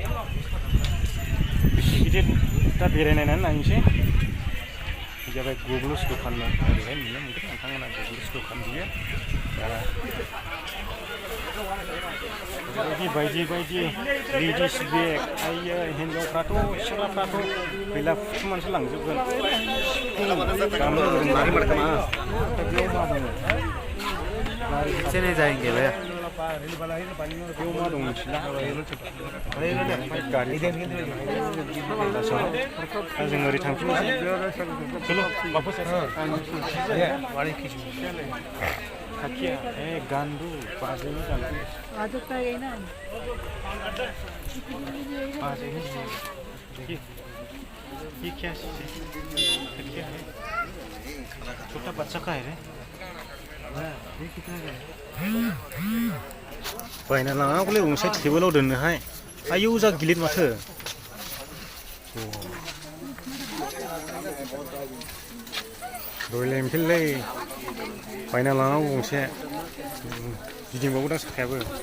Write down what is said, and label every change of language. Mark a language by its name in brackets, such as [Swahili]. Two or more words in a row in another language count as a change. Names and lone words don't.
[Bodo] बेसे गिदिर दा बेरायनायनानै नायनोसै जाबाय गगल्स दखान ओरैहाय नुनो मोनगोन नोंथांमोना गगल्स दखान बियो बायदि लेडिस बेग आयो हिन्जावफ्राथ' सिख्लाफ्राथ' गैला फुथुमानसो लांजोबगोन बेयाव मा दङ [Hindi] पीछे नहीं जाएंगे भैया [Bodo] बेयाव मा दं मिथिला गारि दा जों ओरै थांफिननोसै [Hindi] चलो वापस [Bodo] खाखिया गान्दु बाजैनि गान्दु [Hindi] ये क्या चीज़ है छोटा बच्चा का है रे ये कितना का है [Bodo] बायना लाङाखौलै गंसे टेबोलाव दोननोहाय आयौ जा गिलिर माथो रयेल एनफिल्डलै बायना लाङाखौ गंसे गिदिंबावो दा साखायाबो